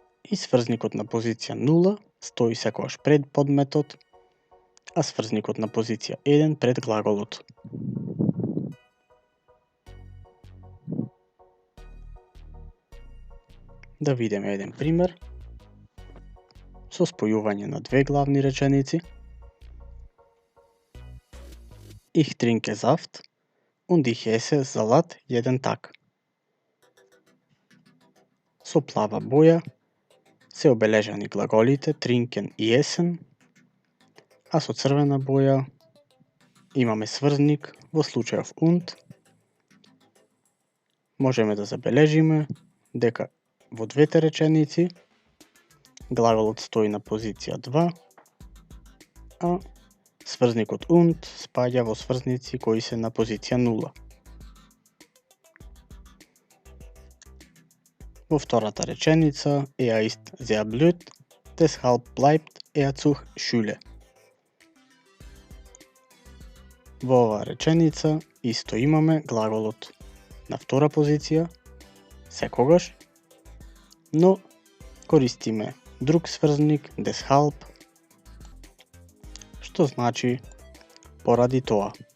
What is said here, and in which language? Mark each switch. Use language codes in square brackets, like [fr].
[mk] И сврзникот на позиција 0 стои секогаш пред подметот, а сврзникот на позиција 1 пред глаголот. Да видиме еден пример со спојување на две главни реченици. [de] Ich trinke Saft und ich esse Salat jeden Tag. [mk] Со плава боја се обележани глаголите trinken и essen, а со црвена боја имаме сврзник во случајов und. Можеме да забележиме дека во двете реченици глаголот стои на позиција 2, а сврзникот und спаѓа во сврзници кои се на позиција 0. Во втората реченица [de] ist sehr blöd, deshalb bleibt zur Schule. [mk] Во оваа реченица исто имаме глаголот на втора позиција, секогаш, но користиме друг сврзник, deshalb, што значи поради тоа.